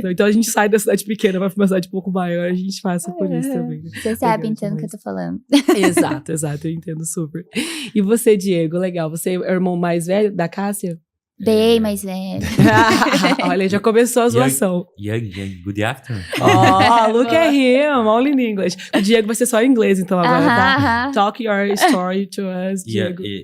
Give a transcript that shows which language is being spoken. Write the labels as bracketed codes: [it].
[pt] Então a gente sai da cidade pequena, vai pra uma cidade um pouco maior, a gente passa por isso também. Você sabe, então, o que eu tô falando. Exato, eu entendo super. E você, Diego, legal, você é o irmão mais velho da Cássia? Bem mais velho. Olha, já começou a zoação. [en] Young, good afternoon. Look at him, all in English. [pt] O Diego vai ser só em inglês, então, agora, tá? [en] Talk your story to us, Diego.